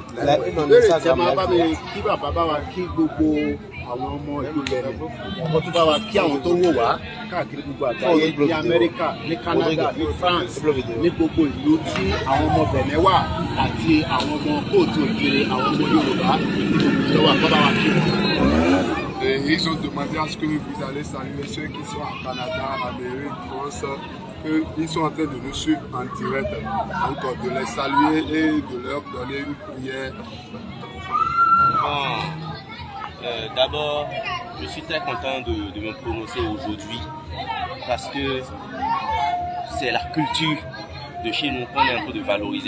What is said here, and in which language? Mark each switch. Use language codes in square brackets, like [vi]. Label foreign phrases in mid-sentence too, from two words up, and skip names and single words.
[yo] ìbéèrè tí a máa bá mi kí bàbá bá wa kí gbogbo àwọn ọmọ ìlú Benin ọkọ tó bá wa kí àwọn tó wò wá káàkiri gbogbo àgbáyé ní Amẹ́ríkà ní Canada ní France ní gbogbo ìlú tí àwọn ọmọ Benin wà àti àwọn ọmọ kóòtù òkèèrè àwọn ọmọ Yorùbá ní gbogbo ìjọba bàbá wa kí wọn. [fr] Ils ont demandé à ce que vous allez saluer ceux qui sont à Canada, Amérique, France, qu'ils sont en train de nous suivre en direct. Donc de les saluer et de leur donner une prière. D'abord, je suis très content de me prononcer aujourd'hui parce que c'est la culture de chez nous qu'on est en train de valoriser.